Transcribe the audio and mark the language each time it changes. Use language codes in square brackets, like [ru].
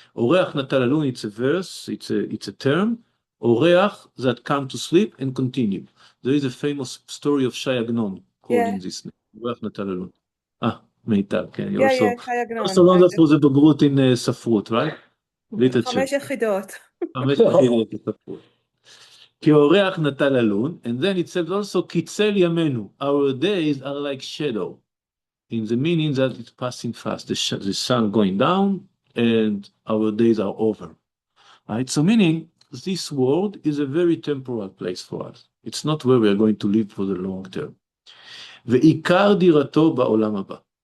[he] אורח נטה ללון, [en] it's a verse, it's a term. אורח that come to sleep and continue. There is a famous story of Shai Agnon calling this name. [he] אורח נטה ללון. [en] מיטל, כן. Also learned that for the בגרות in ספרות, right? [he] 5 יחידות. 5 יחידות בספרות. כי אורח נטה ללון, [en] and then it says also, [he] קיצל ימינו. [en] Our days are like shadow. In the meaning that it's passing fast. The sun going down and our days are over. Right? So meaning, this world is a very temporal place for us. It's not where we are going to live for the long term. [he] ועיקר דירתו בעולם הבא.